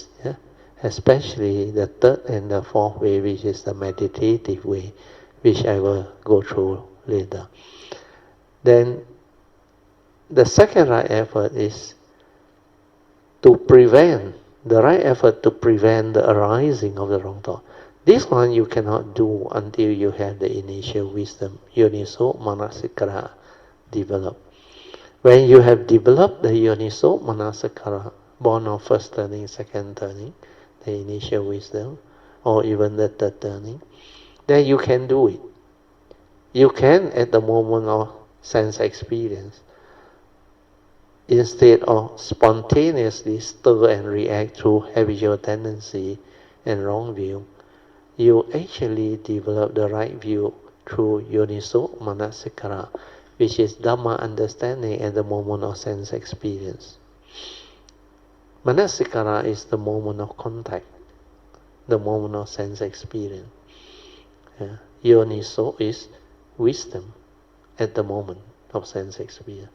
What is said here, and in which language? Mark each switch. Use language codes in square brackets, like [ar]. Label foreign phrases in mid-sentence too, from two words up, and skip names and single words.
[en] Especially the 3rd and the 4th way, which is the meditative way, which I will go through later. Then the second right effort is to prevent, the right effort to prevent the arising of the wrong thought. This one you cannot do until you have the initial wisdom, [pi] yoniso manasikara, [en] developed. When you have developed the [pi] yoniso manasikara, [en] born of first turning, second turning, the initial wisdom, or even the 3rd turning, then you can do it. You can at the moment of sense experience, instead of spontaneously stir and react through habitual tendency and wrong view, you actually develop the right view through [pi] yoniso manasikara, [en] which is Dhamma understanding at the moment of sense experience. Manasikara is the moment of contact, the moment of sense experience. Yoniso is wisdom at the moment of sense experience.